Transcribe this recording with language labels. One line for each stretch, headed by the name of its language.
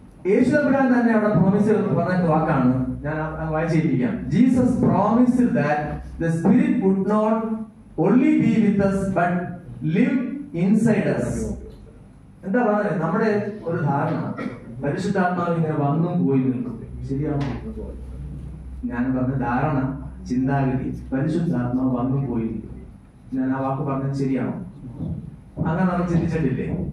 Malayalam: യേശു തമ്പുരാൻ തന്നെ അവിടെ പ്രോമിസ് പറഞ്ഞ വാക്കാണ്, ഞാൻ വായിച്ചിരിക്കാം.
English: Jesus promised that the spirit would not only be with us but live inside us.
Malayalam: എന്താ പറഞ്ഞത്? നമ്മുടെ ഒരു ധാരണ പരിശുദ്ധാത്മാവ് ഇങ്ങനെ വന്നും പോയി നിൽക്കും. ശരിയാണോ? ഞാൻ പറഞ്ഞ ധാരണ, ചിന്താഗതി, പരിശുദ്ധാത്മാവ് വന്നും പോയി നിൽക്കും. ഞാൻ ആ വാക്ക് പറഞ്ഞത് ശരിയാണോ? അങ്ങനെ നമ്മൾ ചിന്തിച്ചിട്ടില്ലേ?